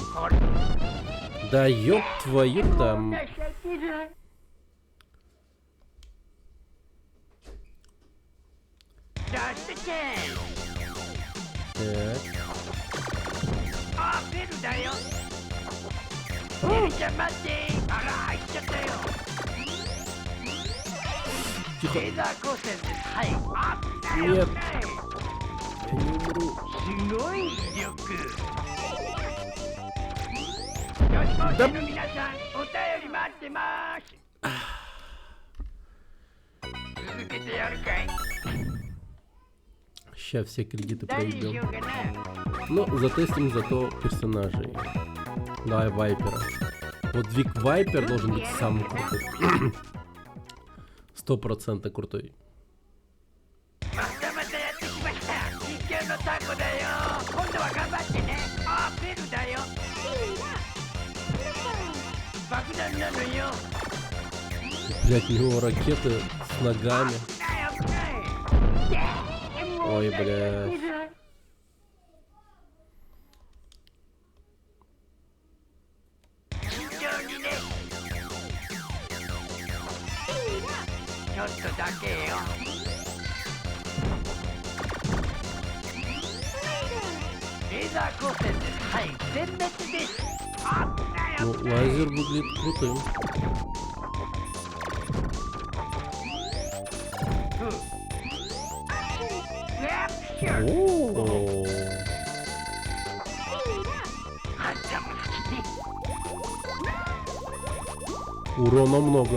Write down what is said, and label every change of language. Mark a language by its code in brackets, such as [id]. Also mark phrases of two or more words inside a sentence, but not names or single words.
[ja] これ [ru] Да ёб твою там. [ja] 出しちゃってる 出してけ [ru] Так. [ja] あベルだよベルちゃん待ってあら入っちゃったよ [ru] Тихо. [ja] レーザー光線ですはい危ない [ru] Нет. [ja] 危ない [ru] Я не умру. [ja] すごい威力女子高生の皆さんお便り待ってます続けてやるかい [ru] Сейчас все кредиты [ja] 誰にしよ [ru] проебем. [ja] うかな [ru] Ну, затестим зато персонажей. Давай Вайпера. Вот Вик Вайпер должен быть самый крутой. 100% крутой. [ja] またまたやってきました実況のタコだよ今度は頑張ってねあベルだよ爆弾なのよ [ru] Блять, у него ракеты с ногами. [ja] 危ない危ない [ru] Ой, бля. [ja] 慎重にねちょっとだけよレーザー光線ですはい全滅です危ない [ru] Ну, [ja] 危ない [ru] лазер выглядит крутым. О, урона много.